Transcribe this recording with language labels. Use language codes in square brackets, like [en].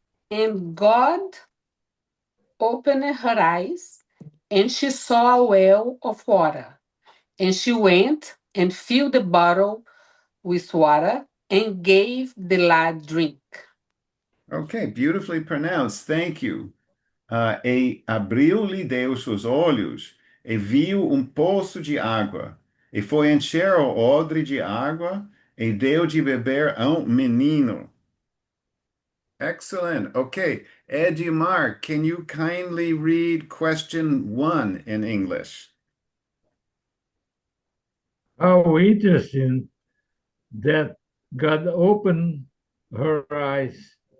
[en] And God opened her eyes, and she saw a well of water. And she went and filled the bottle with water and gave the lad drink. Okay, beautifully pronounced. Thank you. [pt] E abriu-lhe Deus os olhos, e viu poço de água, e foi encher o odre de água, e deu de beber a menino. [en] Excellent. Okay, Edmar, can you kindly read question 1 in English? How interesting that God opened her eyes.